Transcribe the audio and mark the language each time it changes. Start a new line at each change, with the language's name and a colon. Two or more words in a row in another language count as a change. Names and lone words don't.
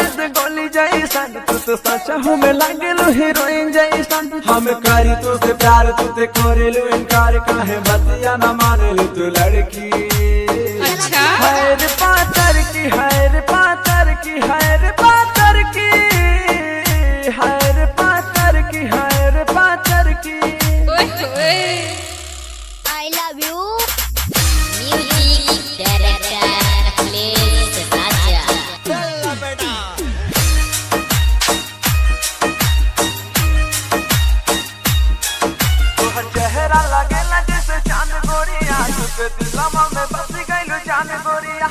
Bhojpuri: गोली जैसन तू तो सच में लागेलो हीरोइन जैसन, हम करी तो से प्यार तू ते करेलो इनकार, काहे बतिया न मानेलो तू लड़की। अच्छा है रे पातर की, है रे पातर की, है रे पातर की, है रे पातर की, है रे पातर की।
English: I love you music director please राजा।
Bhojpuri: तोहर चेहरा लगेला जैसे चांद गोरिया, तुझे दिलवा में बस गइलो जान गोरिया।